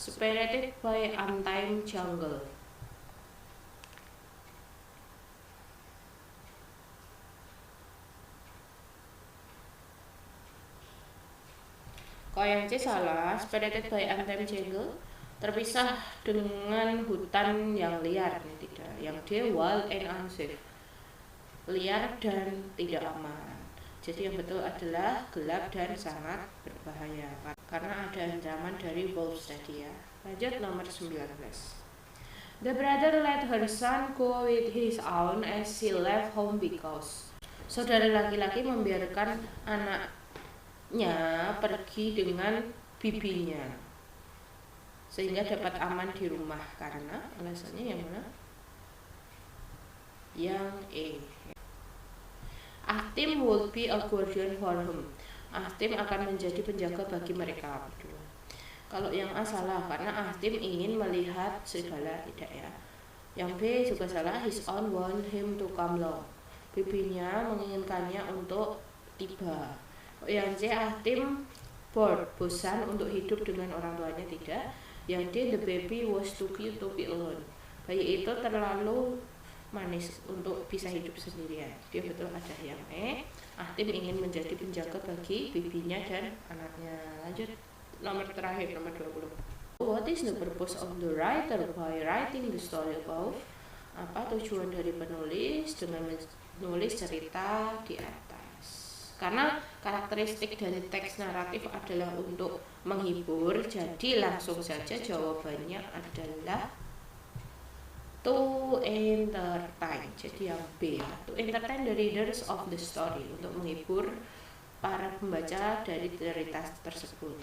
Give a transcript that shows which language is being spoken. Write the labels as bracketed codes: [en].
[en] Separated by untamed jungle, [id] kalau yang C salah, [en] separated by untamed jungle, [id] terpisah dengan hutan yang liar. Tidak. Yang D, [en] wild and unsafe, [id] liar dan tidak aman. Jadi yang betul adalah gelap dan sangat berbahaya, karena ada ancaman dari wolves tadi ya. Lanjut nomor 19. [en] The brother let her son go with his aunt as she left home because. [id] Saudara laki-laki membiarkan anaknya pergi dengan bibinya sehingga dapat aman di rumah, karena alasannya yang mana? Yang E. [en] Ahtim would be a guardian for him. [id] Ahtim akan menjadi penjaga bagi mereka berdua. Kalau yang A salah, karena Ahtim ingin melihat serigala. Tidak ya. Yang B juga salah, [en] his aunt want him to come along. [id] Bibinya menginginkannya untuk tiba. Yang C, [en] Ahtim bored, [id] bosan untuk hidup dengan orang tuanya. Tidak. [en] Yang D, the baby was too cute to be alone. [id] Bayi itu terlalu manis untuk bisa hidup sendirian. Dia betul ada yang E. Ahtim ingin menjadi penjaga bagi bibinya dan anaknya. Lanjut nomor terakhir, nomor 20. [en] What is the purpose of the writer by writing the story above? [id] Apa tujuan dari penulis dengan menulis cerita di atas? Karena karakteristik dari teks naratif adalah untuk menghibur, jadi langsung saja jawabannya adalah [en] To entertain, [id] jadi yang B ya. [en] To entertain the readers of the story, [id] untuk menghibur para pembaca dari cerita tersebut.